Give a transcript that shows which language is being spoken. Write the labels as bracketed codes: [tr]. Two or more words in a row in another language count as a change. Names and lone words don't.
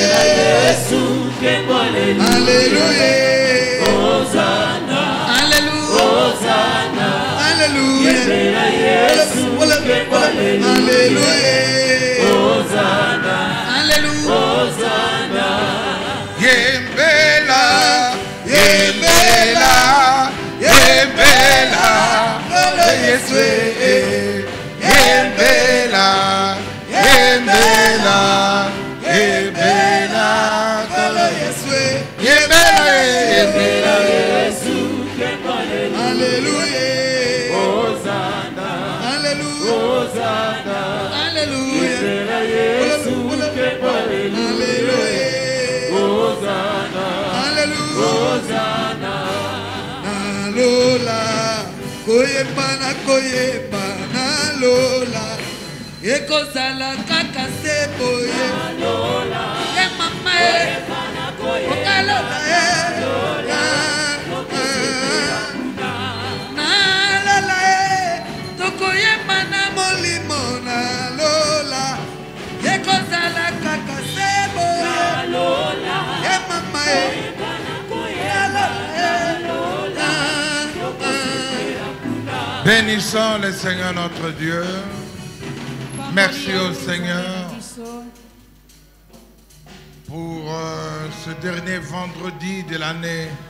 [fr] Alléluia. Hosanna. Alléluia. Hosanna. Alléluia. Alléluia. Hosanna. Alléluia. Hosanna. [ln] Yembela, yembela, yembela, Yesu, yembela, yembela, yembela, Yesu, yembela, yembela, Yesu, [fr] Alléluia. Hosanna. Alléluia. Hosanna. Alléluia. Yesu, Alléluia. Hosanna. Alléluia. Hosanna. [ln] Nalola, koyeba na koyeba nalola. Ekozala kaka seboye. Nalola. E mama e. Okalola e. Nalola e. Tokoyeba na molimo nalola. Ekozala kaka seboye. Nalola. E mama e. [fr] Bénissons le Seigneur notre Dieu. Merci au Seigneur pour ce dernier vendredi de l'année.